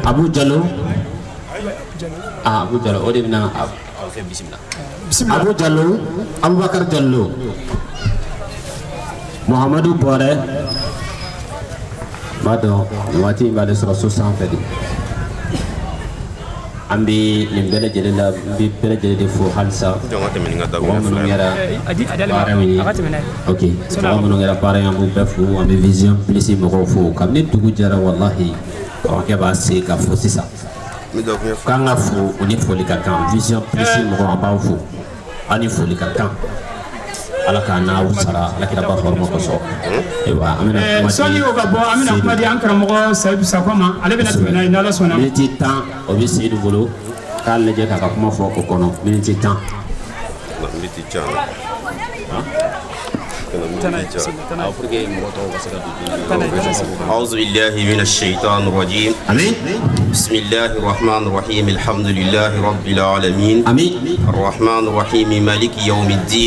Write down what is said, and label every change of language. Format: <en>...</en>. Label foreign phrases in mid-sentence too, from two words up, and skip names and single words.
<bm>Abu Jallo Abu Jallo o de bɛna bisimila Abu Jallo Abubakar Jallo Muhammadu Buhari b'a dɔn nin waati in b'ale sɔrɔ so sanfɛ de an bɛ nin bɛɛ lajɛlen la n bɛ bɛɛ lajɛlen de fo halisa mɔgɔ minnu kɛra baara in ye ok mɔgɔ minnu kɛra baara in an b'u bɛɛ fo an bɛ vision plus mɔgɔw fo kabini dugu jɛra walahi kamakɛ b'a se ka fo sisan k'an ka fo o ni foli ka kan vision plus mɔgɔw an b'aw fo aw ni foli ka kan ala k'a n'aw sara ala kira ba hɔrɔma kosɔn ayiwa an bɛna kuma di sɔnni o ka bɔ an bɛna kuma di an karamɔgɔ sayidu sakɔ ma ale bɛna tɛmɛ n'a ye n'ala sɔnna miniti 10 o bɛ seyidu bolo k'a lajɛ k'a ka kuma fɔ o kɔnɔ miniti 10</bm> <ar>أعوذ بالله من الشيطان الرجيم آمين بسم الله الرحمن الرحيم الحمد لله رب العالمين آمين الرحمن الرحيم مالك يوم الدين</ar>